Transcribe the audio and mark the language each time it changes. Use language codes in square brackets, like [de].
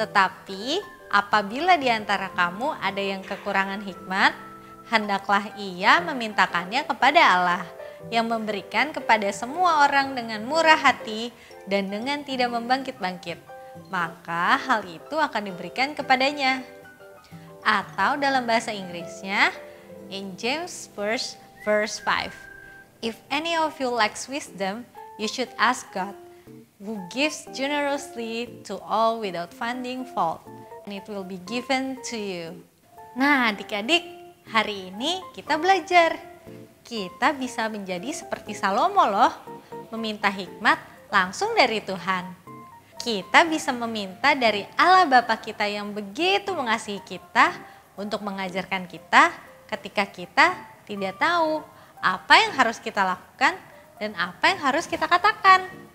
[id] Tetapi apabila di antara kamu ada yang kekurangan hikmat, hendaklah ia memintakannya kepada Allah yang memberikan kepada semua orang dengan murah hati dan dengan tidak membangkit-bangkit. Maka hal itu akan diberikan kepadanya. Atau dalam bahasa Inggrisnya, [en] in James 1 verse 5. If any of you lacks wisdom, you should ask God, who gives generously to all without finding fault, and it will be given to you. [id] Nah, adik-adik, hari ini kita belajar. Kita bisa menjadi seperti Salomo loh, meminta hikmat langsung dari Tuhan. Kita bisa meminta dari Allah Bapa kita yang begitu mengasihi kita untuk mengajarkan kita ketika kita tidak tahu apa yang harus kita lakukan dan apa yang harus kita katakan.